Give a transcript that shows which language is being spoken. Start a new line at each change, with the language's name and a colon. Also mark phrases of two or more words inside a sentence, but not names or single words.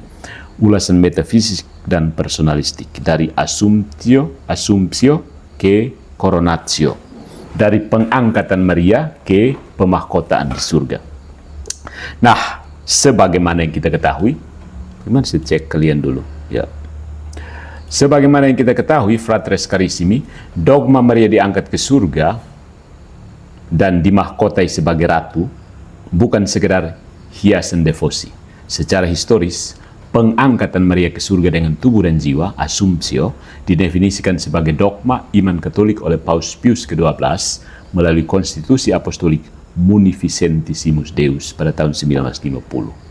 Indonesian: Ulasan metafisik dan personalistik dari assumptio ke coronatio, dari pengangkatan Maria ke pemahkotaan di surga. Nah, sebagaimana yang kita ketahui, gimana saya cek kalian dulu ya. Sebagaimana yang kita ketahui,
Latin: fratres carissimi,
Indonesian: dogma Maria diangkat ke surga dan dimahkotai sebagai ratu bukan sekedar hiasan devosi. Secara historis, pengangkatan Maria ke surga dengan tubuh dan jiwa, assumptio, didefinisikan sebagai dogma iman Katolik oleh Paus Pius ke-12 melalui konstitusi apostolik Munificentissimus Deus pada tahun 1950.